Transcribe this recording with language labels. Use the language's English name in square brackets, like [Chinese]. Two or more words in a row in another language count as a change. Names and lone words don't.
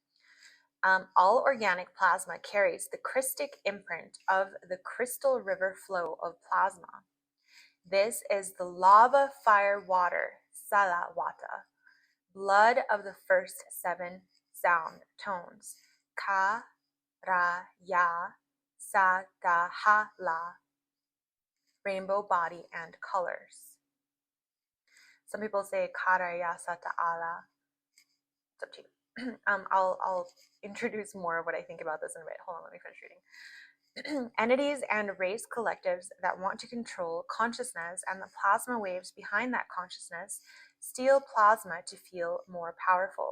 [English] All organic plasma carries the crystic imprint of the crystal river flow of plasma. This is the lava, fire, water, salawata, blood of the first 7 sound tones, ka, ra, ya, sa, ta, ha, la, rainbow body and colors. Some people say kara, ya, sa, ta, ala. It's up to you. I'll introduce more of what I think about this in a bit. Hold on, let me finish reading. Entities and race collectives that want to control consciousness and the plasma waves behind that consciousness steal plasma to feel more powerful.